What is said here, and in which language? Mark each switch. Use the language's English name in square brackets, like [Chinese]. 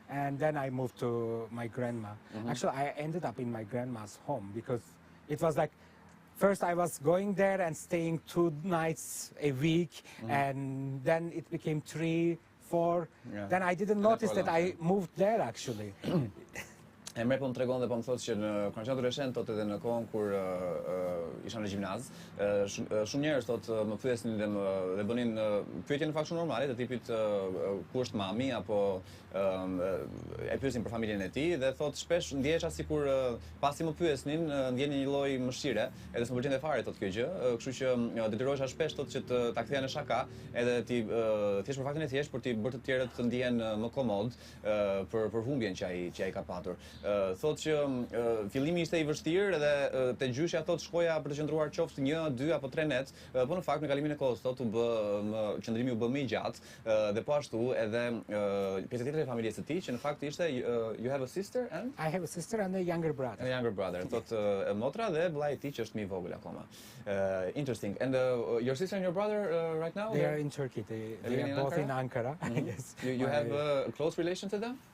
[English] And then I moved to my grandma. Actually, I ended up in my grandma's home because it was like, first I was going there and staying 2 nights a week, and then it became 3, 4. Yeah. Then I didn't notice that I moved there actually. [Albanian] Emre po më tregon dhe po më thotë që në kur qenë adoleshent thotë edhe në kohën kur isha në gjimnaz, shumë njerëz thotë më pyesnin dhe bënin pyetje në fakt shumë normale të tipit ku është mami apo e pyesin për familjen e tij dhe thotë shpesh ndjehesha sikur pasi më pyesnin ndjeni një lloj mëshire, edhe s'më pëlqente fare thotë kjo gjë, kështu që detyrohesha shpesh thotë që ta ktheja në shaka, edhe ti thjesht për faktin e thjesht për ti bërë të tjerët të ndihen më komod për humbjen që ai ka patur. Thotë që fillimi ishte i vështirë edhe te gjyshja thotë shkoja për të qëndruar qoftë 1, 2 apo 3 net, po në fakt në kalimin e kohës thotë qëndrimi u bë më i gjatë dhe po ashtu edhe pjesë tjetër e familjes së tij që në fakt ishte [English] you have a sister and I have a sister and a younger brother. And a younger brother. [Albanian] Thotë motra dhe vllai i tij që është më i vogël akoma. [English] Interesting. And your sister and your brother right now? They are in Turkey. They are both in Ankara. Yes. You have a close relation to them?